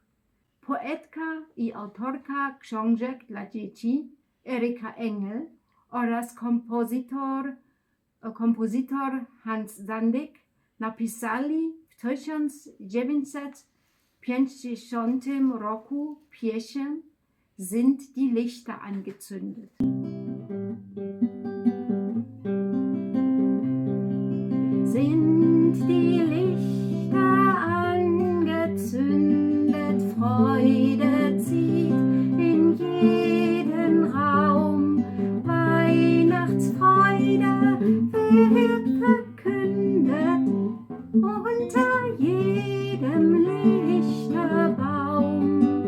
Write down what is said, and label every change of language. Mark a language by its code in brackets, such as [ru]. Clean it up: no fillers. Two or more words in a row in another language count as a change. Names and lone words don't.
[pl] Poetka i autorka książek dla dzieci Erika Engel oraz kompozytor Hans Sandek napisali w 1950 roku pieśń Sind die Lichter angezündet. [de] Sind die Lichter angezündet, Freude zieht in jeden Raum, Weihnachtsfreude wird verkündet, unter jedem Lichterbaum.